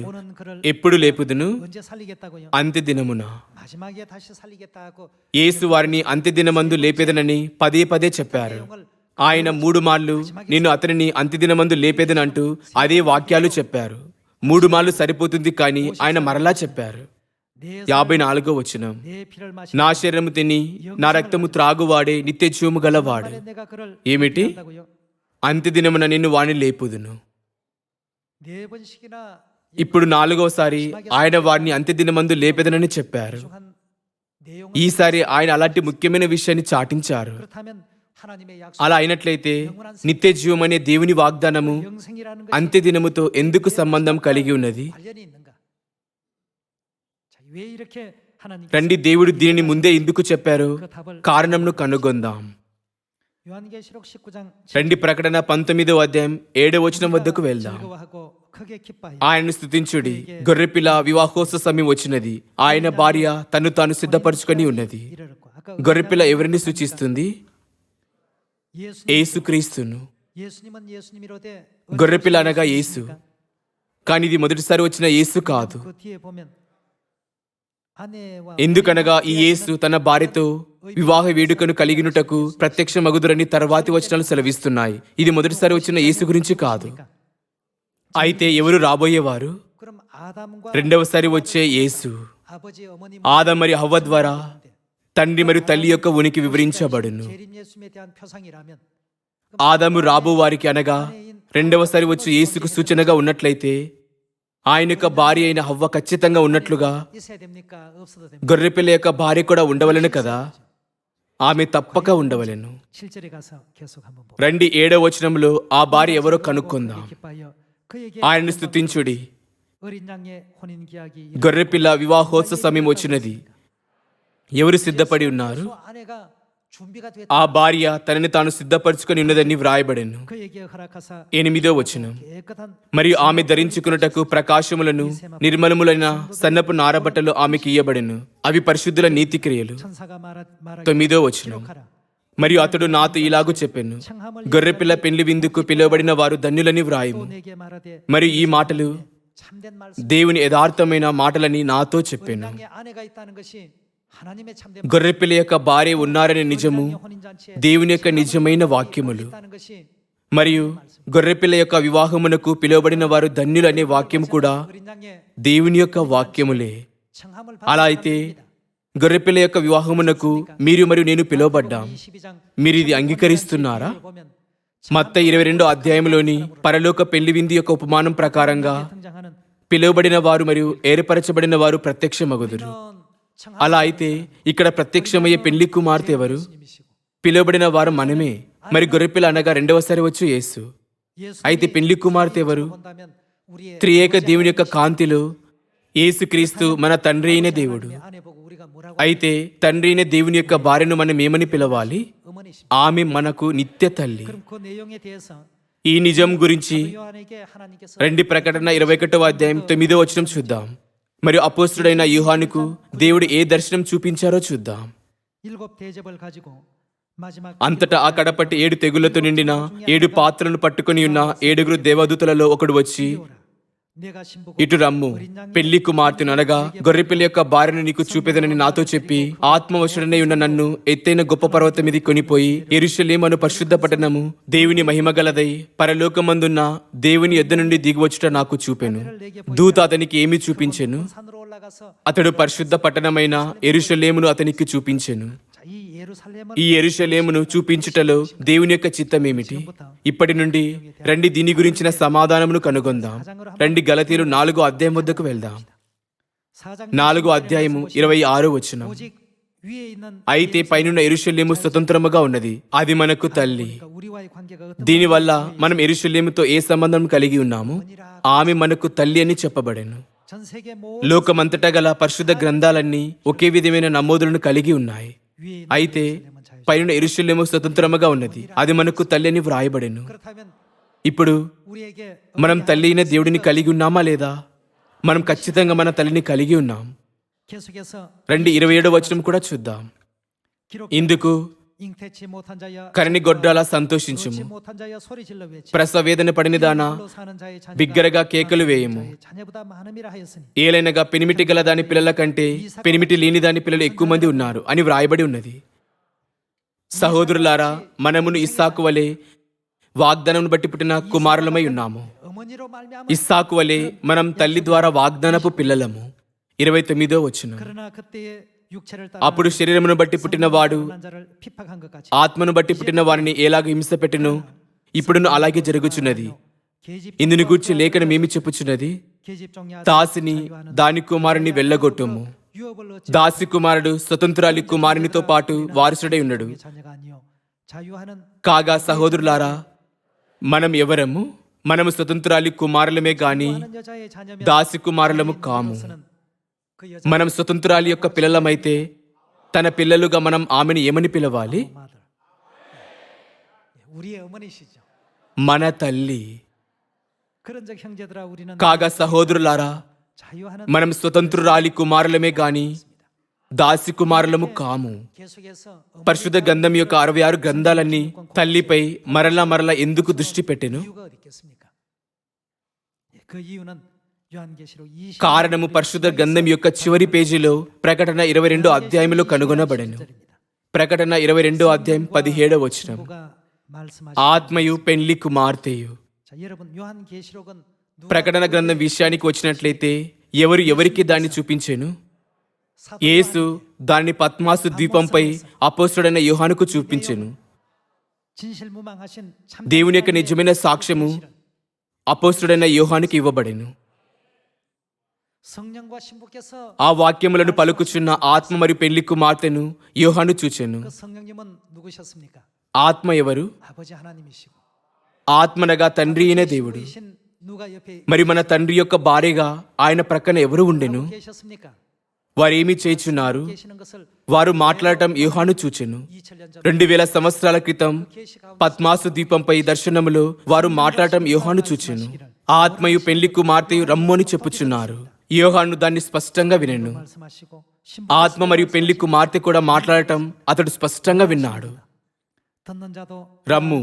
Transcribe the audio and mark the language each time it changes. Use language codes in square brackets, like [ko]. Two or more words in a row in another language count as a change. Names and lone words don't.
[ko] 오는 그를 [te] ఎప్పుడు లేపుదును? [ko] 언제 살리겠다고요? [te] అంత్యదినమున. [ko] 마지막에 다시 살리겠다 하고 [te] యేసు వారిని అంత్యదినమందు లేపేదనని పదే పదే చెప్పారు. ఆయన 3 మార్లు నేను అతనిని అంత్యదినమందు లేపేదనంటూ అదే వాక్యాలు చెప్పారు. 3 మార్లు సరిపోతుంది కానీ ఆయన మరలా చెప్పారు. [ko] 내 [te] 54వ వచనం. [ko] 내 피를 마시 [te] నా శరీరము తిని నా రక్తము త్రాగువాడే నిత్యజీవము గలవాడు. [ko] 내가 그를 [te] ఏమిటి? [ko] 한다고요? [te] అంత్యదినమున నిన్ను వాణ్ణి లేపుదును. [ko] 네 번씩이나 [te] ఇప్పుడు 4వసారి ఆయన వారిని అంత్యదినమందు లేపెదనని చెప్పారు. [ko] 한 내용을 [te] ఈసారి ఆయన అలాంటి ముఖ్యమైన విషయాన్ని చాటించారు. [ko] 그렇다면 하나님의 약속 [te] అలా అయినట్లయితే నిత్యజీవం అనే దేవుని వాగ్దానము [ko] 영생이라는 것이 [te] అంత్యదినముతో ఎందుకు సంబంధం కలిగి ఉన్నది? [ko] 관련이 있는가? 자, 왜 이렇게 하나님 [te] రండి, దేవుడు దీనిని ముందే ఎందుకు చెప్పారు? [ko] 그 답을 [te] కారణంను కనుగొందాం. [ko] 요한계시록 19장 [te] రండి, ప్రకటన 19వ అధ్యాయం 7వ వచనం వద్దకు వెళ్దాం. [ko] 즐거워하고 크게 기뻐하여 [te] ఆయనను స్తుతించుడి, గొర్రెపిల్ల వివాహోత్సవ సమయం వచ్చినది, ఆయన భార్య తను తాను సిద్ధపరచుకొని ఉన్నది. [ko] 이르렀고 아까 [te] గొర్రెపిల్ల ఎవరిని సూచిస్తుంది? [ko] 예수님 [te] యేసుక్రీస్తును. [ko] 예수님은 예수님이로되 [te] గొర్రెపిల్ల అనగా యేసు. కానీ ఇది మొదటిసారి వచ్చిన యేసు కాదు. [ko] 그 뒤에 보면 아내와 [te] ఎందుకనగా ఈ యేసు తన భార్యతో వివాహ వేడుకను కలిగినుటకు ప్రత్యక్ష మగుదురని తర్వాతి వచనాలు సెలవిస్తున్నాయి. ఇది మొదటిసారి వచ్చిన యేసు గురించి కాదు. అయితే ఎవరు రాబోయేవారు? [ko] 그럼 아담과 [te] రెండవసారి వచ్చే యేసు [ko] 아버지 어머니 [te] ఆదం మరియు హవ్వ ద్వారా తండ్రి మరియు తల్లి యొక్క ఉనికి వివరించబడును. [ko] 재림 예수님에 대한 표상이라면 [te] ఆదాము రాబో వారికి అనగా రెండవసారి వచ్చి యేసుకు సూచనగా ఉన్నట్లయితే ఆయన యొక్క భార్య అయిన హవ్వ ఖచ్చితంగా ఉన్నట్లుగా [ko] 있어야 됩니까? 없어도 됩니까? [te] గొర్రెపిల్ల యొక్క భార్య కూడా ఉండవలెను కదా. ఆమె తప్పక ఉండవలెను. [ko] 7절에 가서 계속 한번 보고 [te] రండి, 7వ వచనంలో ఆ భార్య ఎవరో కనుక్కుందాం. [ko] 기뻐하여 그에게 [te] ఆయనను స్తుతించుడి, [ko] 어린 양의 혼인 기약이 [te] గొర్రెపిల్ల వివాహోత్సవ సమయం వచ్చినది. ఎవరు సిద్ధపడి ఉన్నారు? [ko] 그 아내가 준비가 됐다. [te] ఆ భార్య తనని తాను సిద్ధపరచుకొని ఉన్నదని వ్రాయబడెను. [ko] 그에게 허락하사 [te] 8వ వచనం. [ko] 깨끗한 [te] మరియు ఆమె ధరించుకున్నటకు ప్రకాశములను నిర్మలములైన సన్నపు నారబట్టలు ఆమెకి ఇయ్యబడెను. అవి పరిశుద్ధుల నీతి క్రియలు. [ko] 천사가 말하기 [te] 9వ వచనం. [ko] 기록하라. [te] మరియు అతడు నాతో ఇలాగూ చెప్పెను, గొర్రెపిల్ల పెళ్లి విందుకు పిలువబడిన వారు ధన్యులని వ్రాయము. [ko] 또 내게 말하되 [te] మరియు ఈ మాటలు [ko] 참된 말씀 [te] దేవుని యథార్థమైన మాటలని నాతో చెప్పెను. [ko] 양의 아내가 있다는 것이 하나님의 참된 [te] గొర్రెపిల్ల యొక్క భార్య ఉన్నారనే నిజము [ko] 양의 혼인 잔치에 [te] దేవుని యొక్క నిజమైన వాక్యములు. [ko] 있다는 것이 [te] మరియు గొర్రెపిల్ల యొక్క వివాహమునకు పిలువబడిన వారు ధన్యులు అనే వాక్యం కూడా [ko] 어린 양의 [te] దేవుని యొక్క వాక్యములే. [ko] 청함을 [te] అలా అయితే గొర్రెపిల్ల యొక్క వివాహమునకు మీరు మరియు నేను పిలువబడ్డాం. [ko] 22장 [te] మీరు ఇది అంగీకరిస్తున్నారా? [ko] 보면 [te] మత్తయి 22వ అధ్యాయంలోని పరలోక పెళ్లి విందు యొక్క ఉపమానం ప్రకారంగా [ko] 등장하는 [te] పిలువబడిన వారు మరియు ఏర్పరచబడిన వారు ప్రత్యక్షమగుదురు. [ko] 청함 [te] అలా అయితే ఇక్కడ ప్రత్యక్షమయ్యే పెళ్లి కుమార్తె ఎవరు? [ko] 님이시고 [te] పిలువబడిన వారు మనమే. మరి గొర్రెపిల్ల అనగా రెండవసారి వచ్చు యేసు. [ko] 예수 [te] అయితే పెళ్లి కుమార్తె ఎవరు? [ko] 본다면 우리의 [te] త్రియేక దేవుని యొక్క కాంతిలో యేసుక్రీస్తు మన తండ్రి అయిన దేవుడు. [ko] 아내 보고 우리가 뭐라고 [te] అయితే తండ్రి అయిన దేవుని యొక్క భార్యను మనం ఏమని పిలవాలి? [ko] 어머니십니다. [te] ఆమె మనకు నిత్య తల్లి. [ko] 그럼 그 내용에 대해서 [te] ఈ నిజం గురించి [ko] 요한에게 하나님께서 [te] రండి, ప్రకటన 21వ అధ్యాయం 9వ వచనం చూద్దాం. మరియు అపోస్తుడైన యోహానుకు దేవుడు ఏ దర్శనం చూపించారో చూద్దాం. [ko] 7 대접을 가지고 마지막 [te] అంతటా ఆ కడపట్టి 7 తెగుళ్లతో నిండిన 7 పాత్రలను పట్టుకొని ఉన్న 7 దేవదూతలలో ఒకడు వచ్చి, [ko] 내가 신부고 [te] ఇటు రమ్ము, పెళ్లి కుమార్తెను అనగా గొర్రెపిల్ల యొక్క భార్యను నీకు చూపేదనని నాతో చెప్పి ఆత్మవశుడనై ఉన్న నన్ను ఎత్తైన గొప్ప పర్వతం మీద కొనిపోయి యెరూషలేము అను పరిశుద్ధ పట్టణము దేవుని మహిమగలదై పరలోకమందున్న దేవుని యొద్ద నుండి దిగివచ్చుట నాకు చూపెను. దూత అతనికి ఏమి చూపించెను? [ko] 산으로 올라가서 [te] అతడు పరిశుద్ధ పట్టణమైన యెరూషలేమును అతనికి చూపించెను. [ko] 자, 이 예루살렘은 [te] ఈ యెరూషలేమును చూపించుటలో దేవుని యొక్క చిత్తమేమిటి? ఇప్పటి నుండి రండి దీని గురించిన సమాధానమును కనుగొందాం. రండి గలతీయులు 4వ అధ్యాయం వద్దకు వెళ్దాం. [ko] 4장 [te] 4వ అధ్యాయము 26వ వచనం. [ko] 오직 위에 있는 [te] అయితే పైనున్న యెరూషలేము స్వతంత్రముగా ఉన్నది, అది మనకు తల్లి. [ko] 그러니까 우리와의 관계가 어떤 [te] దీనివల్ల మనం యెరూషలేముతో ఏ సంబంధం కలిగి ఉన్నాము? ఆమె మనకు తల్లి అని చెప్పబడెను. [ko] 전 세계 모 [te] లోకమంతటా గల పరిశుద్ధ గ్రంథాలన్నీ ఒకే విధమైన నమోదులను కలిగి ఉన్నాయి. [ko] 위에 있는 [te] అయితే పైన యెరూషలేము స్వతంత్రముగా ఉన్నది, అది మనకు తల్లి అని వ్రాయబడెను. [ko] 그렇다면 [te] ఇప్పుడు [ko] 우리에게 [te] మనం తల్లి అయిన దేవుడిని కలిగి ఉన్నామా లేదా? మనం ఖచ్చితంగా మన తల్లిని కలిగి ఉన్నాం. [ko] 계속해서 [te] రండి 27వ వచనం కూడా చూద్దాం. [ko] 기록 [te] ఇందుకు [ko] 잉태치 못한 자여 [te] కరణి గొడ్రాలా సంతోషించుము, [ko] 그렇지 못한 자여 소리 질러 외치 [te] ప్రసవేదన పడినదానా [ko] 홀로 사는 자의 자녀가 [te] బిగ్గరగా కేకలు వేయము. [ko] 자의 자녀보다 많음이라 하였으니 [te] ఏలైనగా పెనిమిటి గల దాని పిల్లల కంటే పెనిమిటి లేని దాని పిల్లలు ఎక్కువ మంది ఉన్నారు అని వ్రాయబడి ఉన్నది. సహోదరులారా, మనమును ఇస్సాకు వలె వాగ్దానమును బట్టి పుట్టిన కుమారులమై ఉన్నాము. [ko] 어머니로 말미암아 [te] ఇస్సాకు వలె మనం తల్లి ద్వారా వాగ్దానపు పిల్లలము. 29వ వచనం. [ko] 그러나 그때의 육체를 [te] అప్పుడు శరీరమును బట్టి పుట్టిన వాడు [ko] 난 자를 핍박한 것 같이 [te] ఆత్మను బట్టి పుట్టిన వారిని ఎలాగ హింస పెట్టెనో ఇప్పుడును అలాగే జరుగుచున్నది. [ko] 계집 [te] ఇందుని గూర్చి లేఖనం ఏమి చెప్పుచున్నది? [ko] 계집 종야 [te] దాసిని దాని కుమారుని వెళ్ళగొట్టుము. [ko] 유업을 얻지 [te] దాసి కుమారుడు స్వతంత్రాలి కుమారునితో పాటు వారసుడై ఉన్నాడు. [ko] 자녀가 아니요 자유하는 [te] కాగా సహోదరులారా, మనం ఎవరము? మనము స్వతంత్రాలి కుమారులమే గాని [ko] 하는 여자의 자녀면 [te] దాసి కుమారులము కాము. [ko] 그 여자 [te] మనం స్వతంత్రాలి యొక్క పిల్లలమైతే తన పిల్లలుగా మనం ఆమెను ఏమని పిలవాలి? [ko] 마들 우리의 어머니시죠. [te] మన తల్లి. [ko] 그런즉 형제들아 우리는 [te] కాగా సహోదరులారా, [ko] 자유하는 [te] మనం స్వతంత్రురాలి కుమారులమే గాని దాసి కుమారులము కాము. [ko] 계속해서 [te] పరిశుద్ధ గ్రంథం యొక్క 66 గ్రంథాలన్నీ తల్లిపై మరలా ఎందుకు దృష్టి పెట్టెను? [ko] 이유가 어디 있겠습니까? 그 이유는 요한계시록 20 [te] కారణము పరిశుద్ధ గ్రంథం యొక్క చివరి పేజీలో ప్రకటన 22 అధ్యాయంలో కనుగొనబడెను. ప్రకటన 22 అధ్యాయం 17వ వచనం. [ko] 가 말씀하시. [te] ఆత్మయు పెండ్లి కుమార్తెయు. [ko] 자 여러분 요한계시록은 누가 [te] ప్రకటన గ్రంథం విషయానికి వచ్చినట్లయితే ఎవరు ఎవరికి దాన్ని చూపించెను? యేసు దాన్ని పద్మాసు ద్వీపంపై అపోస్తుడైన యోహానుకు చూపించెను. [ko] 진실무망하신 참 [te] దేవుని యొక్క నిజమైన సాక్ష్యము అపోస్తుడైన యోహానుకి ఇవ్వబడెను. [ko] 성령과 신부께서 [te] ఆ వాక్యములను పలుకుచున్న ఆత్మ మరియు పెళ్లి కుమార్తెను యోహాను చూచెను. [ko] 그 성령님은 누구셨습니까? [te] ఆత్మ ఎవరు? [ko] 아버지 하나님이시고 [te] ఆత్మనగా తండ్రి అయిన దేవుడు. [ko] 신부이신 누가 옆에 [te] మరి మన తండ్రి యొక్క భార్యగా ఆయన ప్రక్కన ఎవరు ఉండెను? [ko] 계셨습니까? [te] వారు ఏమి చేయుచున్నారు? [ko] 계시는 것을 [te] వారు మాట్లాడటం యోహాను చూచెను. [ko] 2000년 전 [te] 2000 సంవత్సరాల క్రితం [ko] 계시 가운데 [te] పద్మాసు ద్వీపంపై దర్శనములో వారు మాట్లాడటం యోహాను చూచెను. ఆత్మయు పెళ్లి కుమార్తెయు రమ్ము అని చెప్పుచున్నారు. యోహాను దాన్ని స్పష్టంగా వినెను. [ko] 말씀하시고 [te] ఆత్మ మరియు పెళ్లి కుమార్తె కూడా మాట్లాడటం అతడు స్పష్టంగా విన్నాడు. [ko] 듣는 자도 [te] రమ్ము,